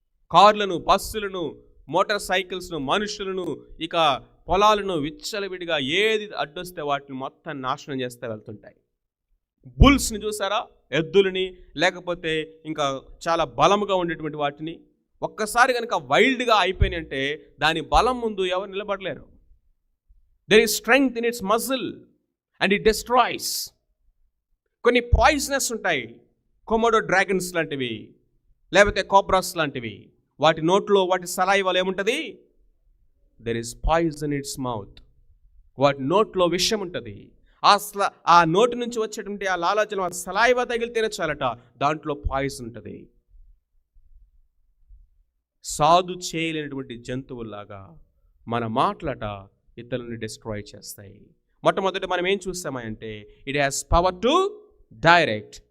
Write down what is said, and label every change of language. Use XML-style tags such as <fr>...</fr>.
<te>కార్లను, బస్సులను, మోటార్ సైకిల్స్ను, మనుషులను, ఇక పొలాలను విచ్చలవిడిగా ఏది అడ్డొస్తే వాటిని మొత్తం నాశనం చేస్తే వెళ్తుంటాయి. బుల్స్ని చూసారా? ఎద్దులని, లేకపోతే ఇంకా చాలా బలముగా ఉండేటువంటి వాటిని ఒక్కసారి కనుక వైల్డ్గా అయిపోయినాయి అంటే దాని బలం ముందు ఎవరు నిలబడలేరు.</te> <en>There is strength in its muzzle and it destroys.</en> <te>కొన్ని పాయిజనస్ ఉంటాయి, కొమోడో డ్రాగన్స్ లాంటివి, లేకపోతే కోబ్రాస్ లాంటివి. వాటి నోట్లో, వాటి సలైవాలో ఏముంటుంది?</te> <en>There is poison in its mouth.</en> <te>వాటి నోట్లో విషం ఉంటుంది. ఆ నోటి నుంచి వచ్చేటువంటి ఆ లాలాజలం, ఆ సలైవా తగిలితేనే చాలట, దాంట్లో పాయిజన్ ఉంటుంది. సాధు చేయలేనటువంటి జంతువుల్లాగా మన మాటలట ఇతరులను డిస్ట్రాయ్ చేస్తాయి. మొట్టమొదటి మనం ఏం చూస్తామంటే</te> <en>It has power to direct.</en>